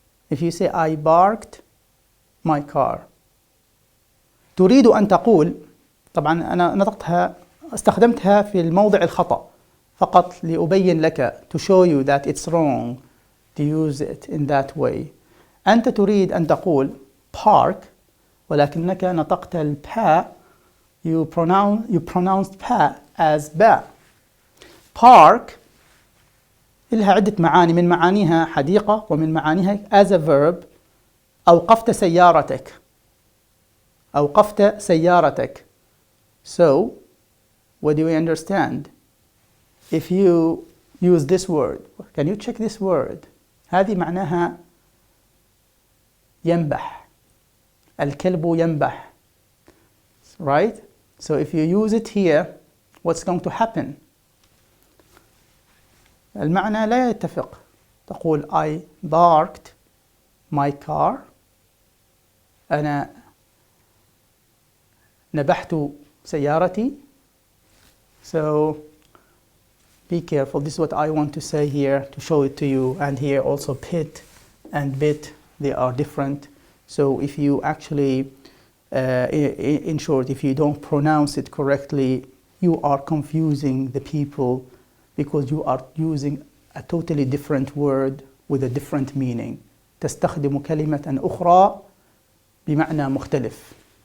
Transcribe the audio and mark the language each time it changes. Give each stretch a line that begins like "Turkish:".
English: If you say I barked my car.
Arabic: تريد أن تقول، طبعا أنا نطقتها استخدمتها في الموضع الخطأ فقط لأبين لك
English: to show you that it's wrong to use it in that way.
Arabic: أنت تريد أن تقول park ولكنك نطقت الباء
English: you pronounced pa as ba.
Arabic: Park لها عدة معاني، من معانيها حديقة ومن معانيها
English: as a verb
Arabic: أوقفت سيارتك. أوقفت سيارتك.
English: So, what do we understand? If you use this word, can you check this word?
Arabic: هذه معناها ينبح. الكلب ينبح.
English: Right? So if you use it here, what's going to happen?
Arabic: المعنى لا يتفق. تقول
English: I barked my car.
Arabic: أنا نبحت سيارتي.
English: So be careful. This is what I want to say here to show it to you. And here also pit and bit, they are different. So if you actually, in short, if you don't pronounce it correctly, you are confusing the people because you are using a totally different word with a different meaning.
Arabic: تستخدم كلمة أخرى بمعنى مختلف.